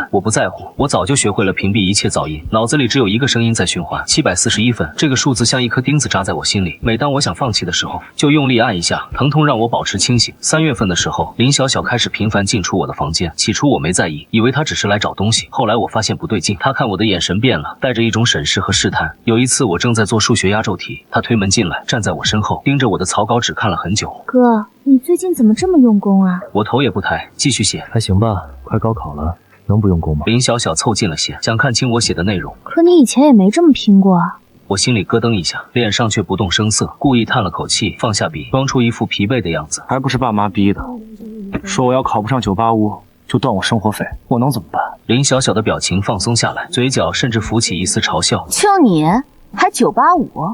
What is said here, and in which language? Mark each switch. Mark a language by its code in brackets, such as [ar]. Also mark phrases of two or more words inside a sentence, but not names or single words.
[zh] 我不在乎，我早就學會了屏蔽一切噪音，腦子裡只有一個聲音在循環。741分，這個數字像一顆釘子扎在我心裡，每當我想放棄的時候，就用力按一下，疼痛讓我保持清醒。3月份的時候，林小小開始頻繁進出我的房間，起初我沒在意，以為她只是來找東西，後來我發現不對勁，她看我的眼神變了，帶着一種審視和試探。有一次我正在做數學壓軸題，她推門進來，站在我身後，盯着我的草稿紙看了很久。哥，你最近怎麼這麼用功啊？我頭也不抬，繼續寫。還行吧，快高考了，能不用功嗎？林小小湊近了些，想看清我寫的內容。可你以前也沒這麼拼過啊。我心裡咯噔一下，臉上卻不動聲色，故意嘆了口氣，放下筆，裝出一副疲憊的樣子。還不是爸媽逼的，說我要考不上985就斷我生活費，我能怎麼辦？林小小的表情放鬆下來，嘴角甚至浮起一絲嘲笑。就你還985？